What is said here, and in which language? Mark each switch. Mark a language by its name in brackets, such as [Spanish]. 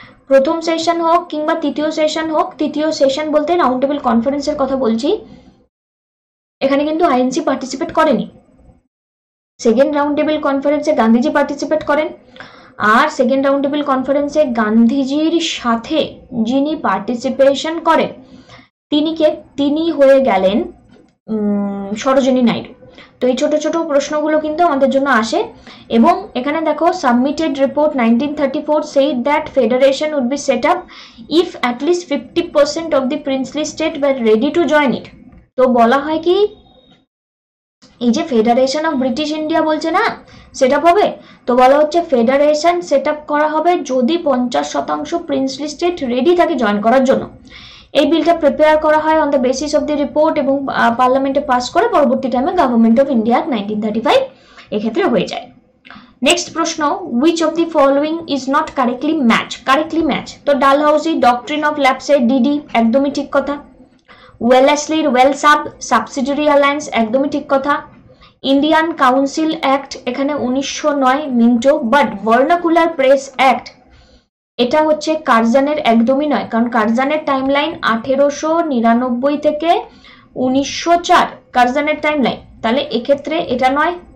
[Bangla] প্রথম সেশন হোক কিংবা তৃতীয় সেশন হোক, তৃতীয় সেশন বলতে রাউন্ড টেবিল কনফারেন্সের কথা বলছি, এখানে কিন্তু আইএনসি পার্টিসিপেট করেনি। সেকেন্ড রাউন্ড টেবিল কনফারেন্সে গান্ধীজি পার্টিসিপেট করেন, আর সেকেন্ড রাউন্ড টেবিল কনফারেন্সে গান্ধীজির সাথে যিনি পার্টিসিপেশন করেন তিনি হয়ে গেলেন সরোজিনী নাইডু। তো এই ছোট ছোট প্রশ্নগুলো কিন্তু আমাদের জন্য আসে এবং এখানে দেখো submitted [English] Report 1934 said that federation would be set up if at least 50% of the princely state were ready to join it। [Bangla] তো বলা হয় কি এই যে ফেডারেশন অফ ব্রিটিশ ইন্ডিয়া বলছে না সেট আপ হবে, তো বলা হচ্ছে ফেডারেশন সেট আপ করা হবে যদি 50% প্রিন্সলি স্টেট রেডি থাকে জয়েন করার জন্য। এই বিলটা প্রিপেয়ার করা হয় on the basis of the report এবং পার্লামেন্টে পাস করে পরবর্তী টাইমে গভর্নমেন্ট অফ ইন্ডিয়া 1935 এক্ষেত্রে হয়ে যায়। নেক্সট প্রশ্ন, [English] which of the following is not correctly match? [Bangla] তো ডালহাউসি ডক্ট্রিন অফ ল্যাপসে ডিডি একদমই ঠিক কথা। ওয়েলেসলির ওয়েলসাব সাবসিডিয়ারি অ্যালায়েন্স একদমই ঠিক কথা। ইন্ডিয়ান কাউন্সিল অ্যাক্ট এখানে 1909 Minto, but vernacular press act এটা হচ্ছে কারজানের একদমই নয়, কারণ কারজানের টাইমলাইন 1899 থেকে 1904 কারজানের টাইমলাইন, তাহলে এক্ষেত্রে এটা নয়।